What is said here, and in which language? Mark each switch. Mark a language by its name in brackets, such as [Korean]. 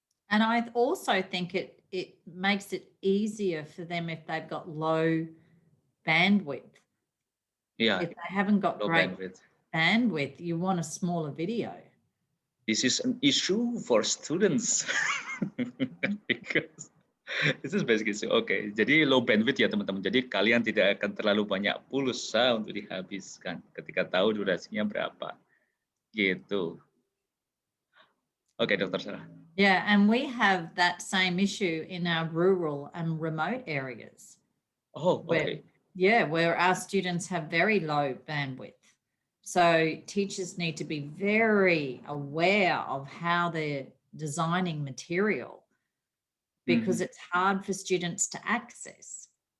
[English] And I also think it makes it easier for them if they've got low bandwidth. Yeah. If they haven't got Low great bandwidth, you want a smaller video. This is an issue for students because this is basically okay. [Indonesian] Jadi low bandwidth ya teman-teman. Jadi kalian tidak akan terlalu banyak pulsa untuk dihabiskan ketika tahu durasinya berapa. Gitu. Oke, Dr. Sarah. [English] Yeah, and we have that same issue in our rural and remote areas. Oh, okay. Where our students have very low bandwidth. So teachers need to be very aware of how they're designing material because it's hard for students to access.